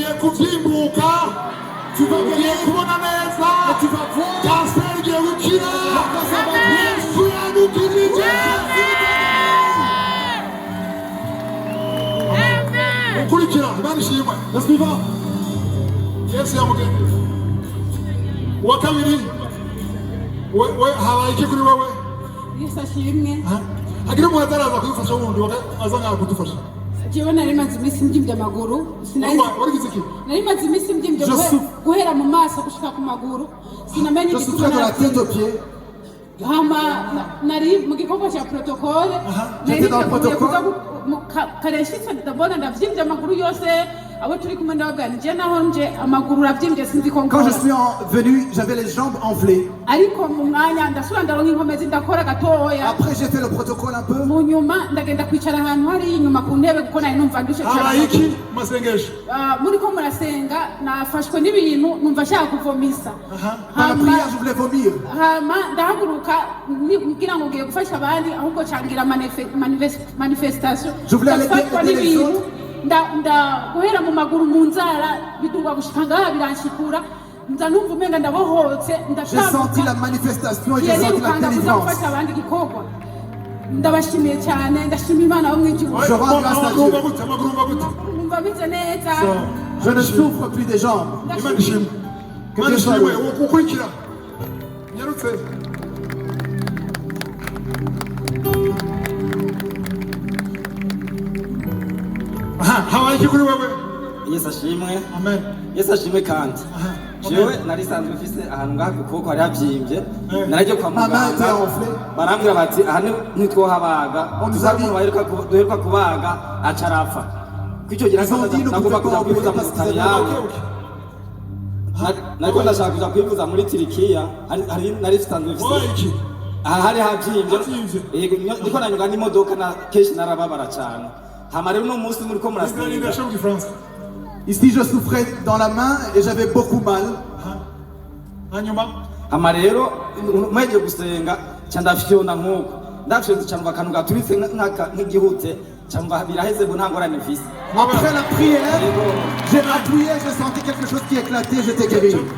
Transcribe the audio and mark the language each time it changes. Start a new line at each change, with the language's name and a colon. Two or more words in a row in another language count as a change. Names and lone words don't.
French: Tu vas gagner. Et tu vas voir. Le suivant.
Rundi: jewe nari maze iminsi mbyimvye amaguru nari maze iminsi mbyimvye guhera mu maso gushika ku maguru sinamenye
French: igituma de la tête aux pieds.
Rundi: hama nari mu gikorwa cya protocole kareshitse ndabona ndavyimvye amaguru yose abo turi kumwe ndabaganije naho nje amaguru uravyimvye sinzi ko
French: Quand je suis venu, j'avais les jambes enflées.
Rundi: ariko mu mwanya ndasubira ndaronka inkomezi ndakora gatoya.
French: Après j'ai fait le protocole un peu.
Rundi: mu nyuma ndagenda kwicara ahantu hari inyuma ku ntebe kuko nari numva ndushe cyane. muri ko murasenga nafashwe n'ibintu numva nshaka kuvomisa.
French: Dans la prière je voulais vomir.
Rundi: hama ndahaguruka ngira ngo ngiye gufasha abandi ahubwo cangira manifestation.
French: Je voulais aller aider les autres.
Rundi: guhera mu maguru mu nzara biduga gushika ngaha biranshikura
French: J'ai senti la manifestation et j'ai senti la délivrance. Je rends grâce à Dieu. Je ne souffre plus des jambes. Que Dieu soit loué.
Rundi: Yesu ashimwe. Amen. Yesu ashimwe kandi. Jewe nari sanzwe mfise ahantu ngaha kuko hari abyimbye. Naraje kwa muganga. Barambwira bati aha ntitwohabaga. Tuzamuntu baheruka kubaga acarapfa. Kwico gira nagomba kuza kwivuza mu Butaliyani. Nako ndashaka kuza kwivuza muri Turikiya. Hari nari sanzwe mfise. Aha hari habyimbye. Yego niko nanyuga n'imodoka na keshi narababara cyane.
French: Ici, je souffrais dans la main et j'avais beaucoup mal. Après la prière, j'ai appuyé, j'ai senti quelque chose qui éclatait, j'étais guéri.